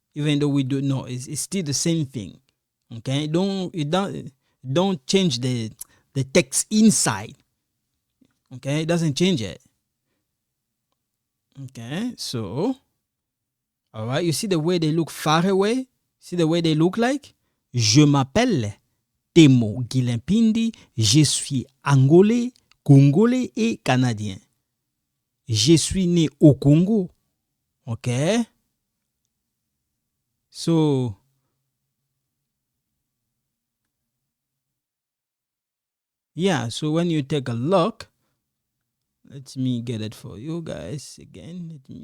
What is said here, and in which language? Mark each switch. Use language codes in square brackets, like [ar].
[en] Even though we do know, it's still the same thing. Okay, don't change the text inside. Okay, it doesn't change it. Okay, so all right, you see the way they look far away. See the way they look like. [fr] Je m'appelle Temo Guilimpindi. Je suis angolais, congolais et canadien. Je suis né au Congo. [en] Okay, so yeah, so when you take a look, let me get it for you guys again.